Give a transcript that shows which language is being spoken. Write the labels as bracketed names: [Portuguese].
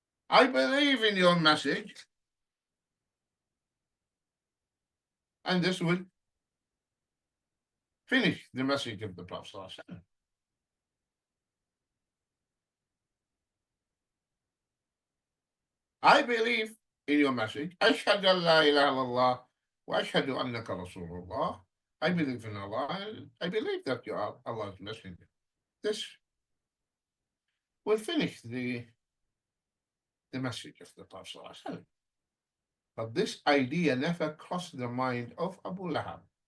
[English] I believe in your message, and this will finish the message of the Prophet ﷺ. I believe in your message. [Arabic] أشهد أن لا إله إلا الله وأشهد أنك رسول الله. [English] I believe in Allah. I believe that you are Allah's messenger. This will finish the message of the Prophet ﷺ. But this idea never crossed the mind of Abu Lahab.